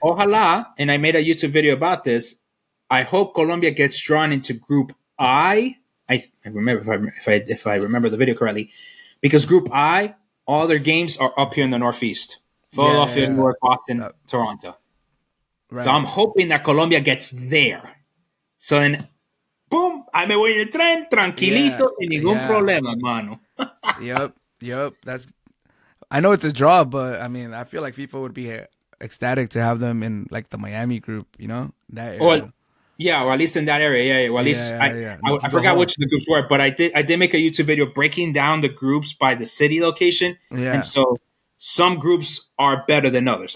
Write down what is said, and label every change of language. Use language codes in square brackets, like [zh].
[es] Ojalá, [en] and I made a YouTube video about this. I hope Colombia gets drawn into Group I. I remember if I remember the video correctly, because Group I, all their games are up here in the Northeast: Philadelphia, Newark, Boston, Toronto. Right. So I'm hoping that Colombia gets there. So then, boom, I [es] me voy en el tren, tranquilito, sin ningún problema, hermano. [en] Yep. I know it's a draw, but I mean, I feel like FIFA would be ecstatic to have them in like the Miami group, that area. Or at least in that area, yeah. Or at least I forgot which of the groups were, but I did make a YouTube video breaking down the groups by the city location, and so some groups are better than others.